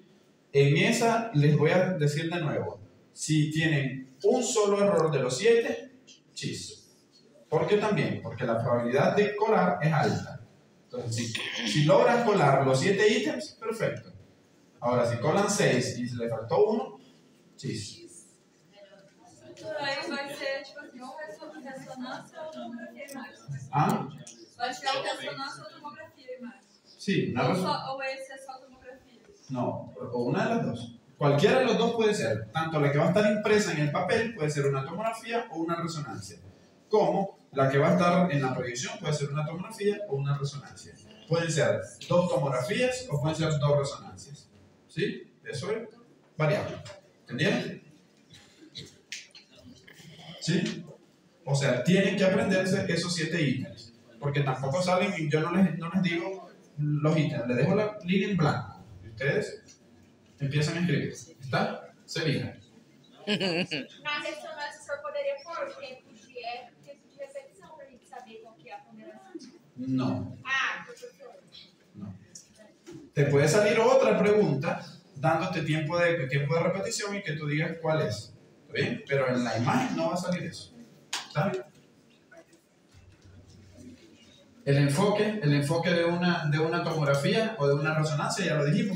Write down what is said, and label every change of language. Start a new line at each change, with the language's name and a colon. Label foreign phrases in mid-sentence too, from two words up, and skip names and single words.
Spanish: En esa les voy a decir de nuevo, si tienen un solo error de los 7, chis. ¿Por qué también? Porque la probabilidad de colar es alta. Entonces, si logran colar los 7 ítems, perfecto. Ahora, si colan 6 y se le faltó 1, chis.
Portuguese: Aí vai ser, tipo assim, ou ressonância ou tomografia e imagem. ¿Ah? Vai ser ou ressonância ou tomografia e imagem.
Spanish: Sí,
Portuguese: Ou esse é só tomografia.
Spanish: No, o una de las dos. Cualquiera de los dos puede ser. Tanto la que va a estar impresa en el papel puede ser una tomografía o una resonancia. Como la que va a estar en la proyección puede ser una tomografía o una resonancia. Pueden ser 2 tomografías o pueden ser 2 resonancias. ¿Sí? Eso es variable. ¿Entendieron? ¿Sí? O sea, tienen que aprenderse esos 7 ítems. Porque tampoco salen y yo no les digo los ítems. Les dejo la línea en blanco. Y ustedes
Portuguese: empiezam a escrever. Está? Se liga. Na ressonância, o senhor poderia pôr o tempo de repetição para a gente saber qual que é a ponderação?
Spanish: No.
Portuguese: Ah, professor.
Spanish: No. Te puede salir otra pregunta dándote tiempo de repetición y que tú digas cuál es. ¿Está bien? Pero en la imagen no va a salir eso. ¿Está bien? El enfoque de una tomografía o de una resonancia, ya lo dijimos.